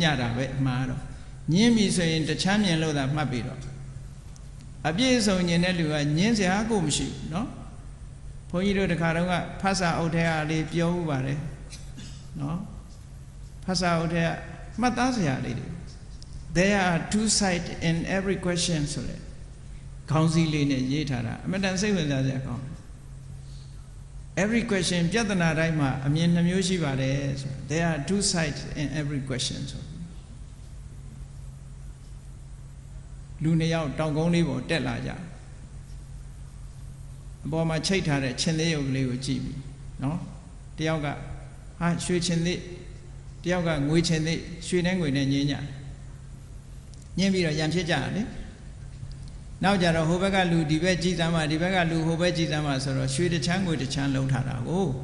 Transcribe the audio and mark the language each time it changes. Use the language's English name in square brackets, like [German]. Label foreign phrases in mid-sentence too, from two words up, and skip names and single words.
[Burmese] တာပဲအမှားတော့ညင်းပြီဆိုရင်တချမ်းမြင်လို့သာမှတ်ပြီးတော့အပြည့်အစုံညင်တဲ့လူကညင်းစ ရာကိုမရှိဘူးနော်ဘုန်းကြီးတို့တခါတော့ကဖတ်စာအုပ်ထဲကလေးပြောဥပါတယ်နော်ဖတ်စာအုပ်ထဲကမှတ်သားစရာလေးတွေ [English] There are two sides in every question [Burmese] ဆိုတဲ့ခေါင်းစည်းလေးနဲ့ရေးထားတာအမှန်တန်စိတ်ဝင်စားစရာကောင်း [English] Every question [Burmese] ပြဿနာတိုင်းမှာအမြင်နှမျိုးရှိပါတယ်ဆို [English] There are two sides in every question [Burmese] ဆို လူနှစ်ယောက်တောင်ကုန်းလေးပေါ်တက်လာကြအပေါ်မှာချိတ်ထားတဲ့ချင်းသေးရုပ်ကလေးကိုကြည့်ပြီနော်တယောက်ကဟာရွှေချင်းသေးတယောက်ကငွေချင်သိရွှေနဲ့ငွေနဲ့ညင်းကြညင်းပြီးတော့ရံဖြစ်ကြတယ်နောက်ကြတော့ဟိုဘက်ကလူဒီဘက်ကြည်စမ်းမှဒီဘက်ကလူဟိုဘက်ကြည်စမ်းမှဆိုတော့ရွှေတစ်ချမ်းငွေတစ်ချမ်းလုံးထားတာကို